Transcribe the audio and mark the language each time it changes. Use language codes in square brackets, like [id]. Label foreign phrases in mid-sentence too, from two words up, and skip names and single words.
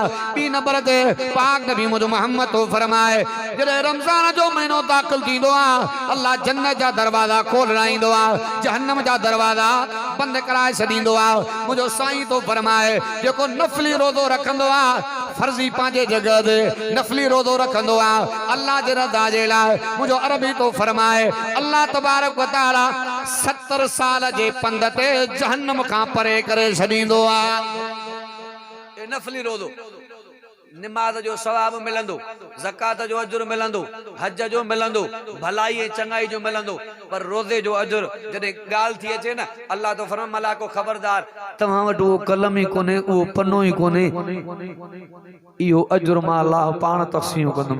[sd] ॿी नंबर ते पाक नबी मोहम्मद तो फरमाए जॾहिं रमज़ान जो महीनो दाख़िल थींदो आहे, अल्लाह जन्नत जा दरवाज़ा खोलराईंदो आहे, जहन्नम जा दरवाज़ा बंदि कराए छॾींदो आहे। मुंहिंजो साईं तो फरमाए जेको नफ़ली रोज़ो रखंदो आहे, फर्ज़ी पंहिंजे जॻह ते नफ़ली रोज़ो रखंदो आहे अल्लाह जे रज़ा जे लाइ, मुंहिंजो अरबी तो फरमाए अल्लाह [ar] تبارك وتعالى [sd] 70 साल जे पंध ते जहन्नम खां परे करे छॾींदो आहे। नफ़ली रोज़ो नमाज जो सवाब मिलंदो, ज़कात जो अजुर मिलंदो, हज जो मिलंदो, भलाई ऐं चङाई जो मिलंदो, पर रोज़े जो अजुर जॾहिं ॻाल्हि थी अचे न, अल्लाह तो फरमाए मलाको ख़बरदार तव्हां वटि उहो कलम ई कोन्हे, उहो पनो ई कोन्हे, इहो अजुर मां अल्लाह पाण तक़सीम कंदुमि।